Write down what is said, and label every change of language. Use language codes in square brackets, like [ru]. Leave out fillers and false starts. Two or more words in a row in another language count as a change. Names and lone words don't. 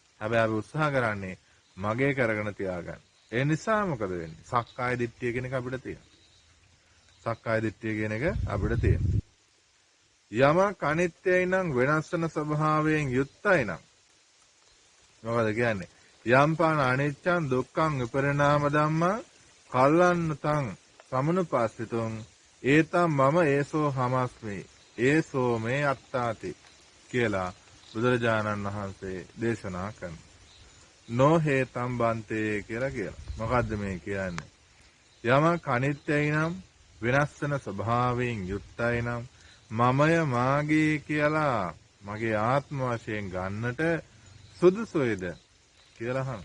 [si] හැබැයි අපි උත්සාහ කරන්නේ මගේ කරගෙන තියාගන්න. ඒ නිසා මොකද වෙන්නේ? සක්කාය දිට්ඨිය කියන එක අපිට තියෙනවා. සක්කාය දිට්ඨිය කියන එක අපිට තියෙනවා. යමක් අනිත්‍යයි නම් වෙනස් වෙන ස්වභාවයෙන් යුක්තයි නම් මොකද කියන්නේ? [pi] යම්පාන අනිච්චං දුක්ඛං විපරිණාම ධම්මා කල්ලන්නතං සමනුපස්සිතුං ඒතම් මම ඒසෝ හමස්මි ඒසෝ මේ අත්තාති [si] කියලා බුදුරජාණන් වහන්සේ දේශනා කරනවා. [pi] නෝ හේතම් බන්තේ [si] කියලා කියනවා. මොකද්ද මේ කියන්නේ? යමක් අනිත්‍යයි නම් වෙනස් වෙන ස්වභාවයෙන් යුක්තයි නම් මමය මාගේ කියලා මගේ ආත්ම වශයෙන් ගන්නට සුදුසුයිද කියලා අහන.